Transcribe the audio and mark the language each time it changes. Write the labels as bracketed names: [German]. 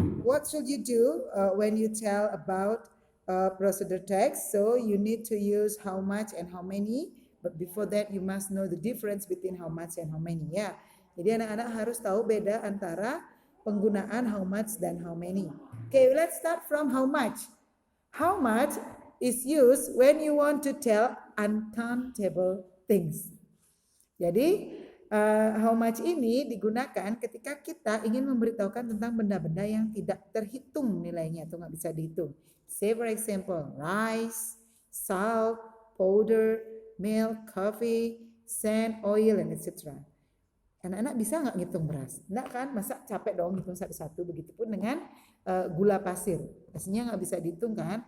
[English] What should you do when you tell about procedure text? So you need to use how much and how many. But before that, you must know the difference between how much and how many. [Indonesian] Ya. Jadi anak-anak harus tahu beda antara penggunaan how much dan how many. [English] Okay, let's start from how much. How much is used when you want to tell uncountable things. [Indonesian] Jadi, how much ini digunakan ketika kita ingin memberitahukan tentang benda-benda yang tidak terhitung nilainya atau nggak bisa dihitung. [English] Say for example, rice, salt, powder, milk, coffee, sand, oil, and etc. [Indonesian] Anak-anak bisa nggak ngitung beras? Nggak kan? Masa capek dong ngitung satu-satu. Begitupun dengan gula pasir. Pastinya nggak bisa dihitung kan?